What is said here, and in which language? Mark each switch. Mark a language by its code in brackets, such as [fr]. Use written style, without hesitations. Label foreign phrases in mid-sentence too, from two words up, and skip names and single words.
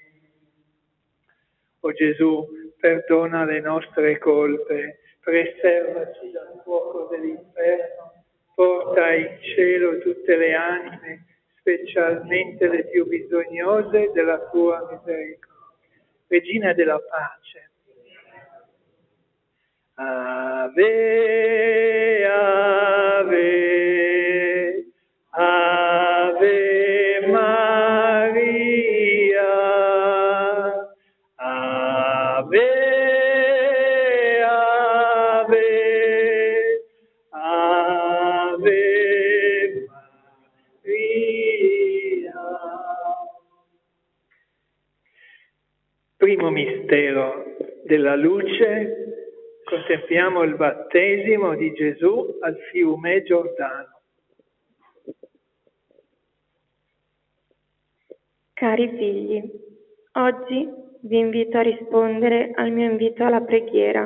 [it] O Gesù, perdona le nostre colpe, preservaci dal fuoco dell'inferno, porta in cielo tutte le anime, specialmente le più bisognose della tua misericordia. Regina della pace. Ave, ave, ave Maria, ave, ave, ave Maria. Primo mistero della luce. Contempliamo il battesimo di Gesù al fiume Giordano. Cari figli, oggi vi invito a rispondere al mio invito alla preghiera.